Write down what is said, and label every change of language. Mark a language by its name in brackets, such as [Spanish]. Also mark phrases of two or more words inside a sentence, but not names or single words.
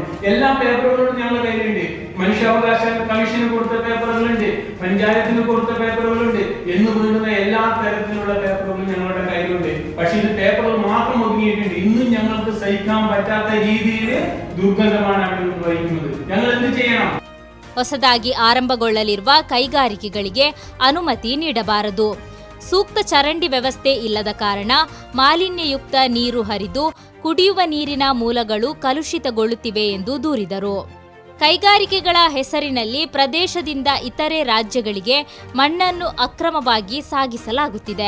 [Malayalam] എല്ലാ പേപ്പറുകളും ഞങ്ങളുടെ കയ്യിലുണ്ട്. മനുഷ്യാവകാശ കമ്മീഷന് കൊടുത്ത പേപ്പറുകളുണ്ട്, പഞ്ചായത്തിന് കൊടുത്ത പേപ്പറുകളുണ്ട്, എന്ന് വേണ്ടുന്ന എല്ലാ തരത്തിലുള്ള പേപ്പറുകളും ഞങ്ങളുടെ കയ്യിലുണ്ട്. പക്ഷെ ഇത് പേപ്പറുകൾ മാത്രം ഒതുങ്ങിയിട്ടുണ്ട്. ഇന്നും ഞങ്ങൾക്ക് സഹിക്കാൻ പറ്റാത്ത രീതിയിൽ ദുർഗന്ധമാണ് അവിടെ നിന്ന് വഹിക്കുന്നത്. ഞങ്ങൾ എന്ത് ചെയ്യണം? [Kannada] ಹೊಸದಾಗಿ ಆರಂಭಗೊಳ್ಳಲಿರುವ ಕೈಗಾರಿಕೆಗಳಿಗೆ ಅನುಮತಿ ನೀಡಬಾರದು. ಸೂಕ್ತ ಚರಂಡಿ ವ್ಯವಸ್ಥೆ ಇಲ್ಲದ ಕಾರಣ ಮಾಲಿನ್ಯಯುಕ್ತ ನೀರು ಹರಿದು ಕುಡಿಯುವ ನೀರಿನ ಮೂಲಗಳು ಕಲುಷಿತಗೊಳ್ಳುತ್ತಿವೆ ಎಂದು ದೂರಿದರು. ಕೈಗಾರಿಕೆಗಳ ಹೆಸರಿನಲ್ಲಿ ಪ್ರದೇಶದಿಂದ ಇತರೆ ರಾಜ್ಯಗಳಿಗೆ ಮಣ್ಣನ್ನು ಅಕ್ರಮವಾಗಿ ಸಾಗಿಸಲಾಗುತ್ತಿದೆ.